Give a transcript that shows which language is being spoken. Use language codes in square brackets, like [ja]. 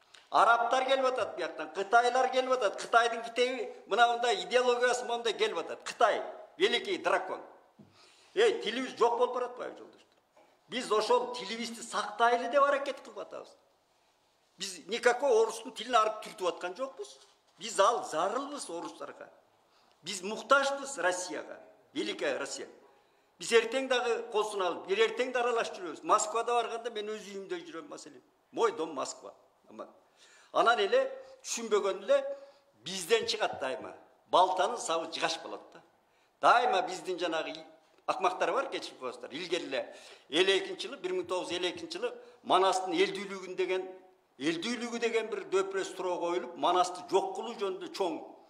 [ky] Арабтар келип атат бияктан, Кытайлар келип атат. Кытайдын китеби мындай идеологиясы мондай келип атат. Кытай, [ru] великий дракон. [ky] Тилибиз жок болуп баратпайбы жолдоштор? Биз ошол тилибизди сактайлы деп аракет кылып атабыз. Биз никакой орустун тилин арып түртүп аткан жокпуз. Биз ал зарылбыз орустарга. Биз муктажбыз Россияга, [ru] великая Россия. [ky] Биз эртең дагы колсун алып, эртең да аралашып жүрөбүз. Москвада барганда мен өз үйүмдө жүрөм, маселен. [ru] Мой дом Москва. [ky] Анан эле түшүнбөгөн эле бизден чыгат дайыма. Балтанын сабы жыгаш болот да. Дайыма биздин жанагы акмактар бар, кечирип коесуздар. Илгери эле 52-жылы, 1952-жылы Манастын элдүүлүгү деген бир дөпрөс суроо коюлуп, Манасты жок кылуу жөнүндө чоң.